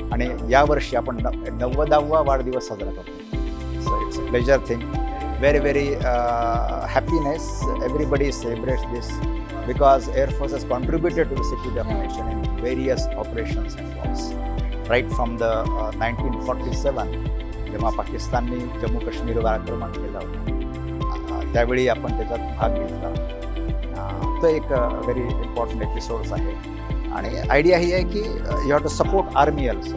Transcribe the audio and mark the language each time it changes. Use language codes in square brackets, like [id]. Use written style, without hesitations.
[mr] आणि यावर्षी आपण 90वा वाढदिवस साजरा करतो. [en] So it's a pleasure thing. very happiness. Everybody celebrates this because Air Force has contributed to the security of the nation in various operations and wars. Right from the 1947 [mr] जेव्हा पाकिस्तानने जम्मू काश्मीरवर आक्रमण केलं होतं त्यावेळी आपण त्याच्यात भाग घेतला. तो एक [en] very important episodes [mr] आहे. आणि [en] idea [mr] ही आहे की [en] You have to support army also.